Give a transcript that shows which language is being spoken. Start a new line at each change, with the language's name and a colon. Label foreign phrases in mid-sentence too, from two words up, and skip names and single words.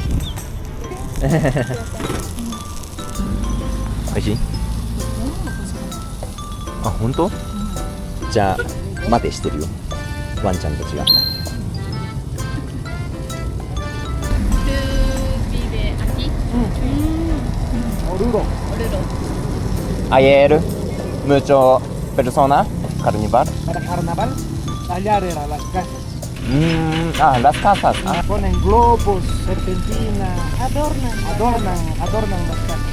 Japanese: おいしい？あ、本当？じゃあ待てしてるよ、ワンちゃんたちが。
Spanish: Ayer mucho persona carnaval. Para carnaval, tallar era las casas. Las casas. Ponen globos, serpentina, adornan las casas.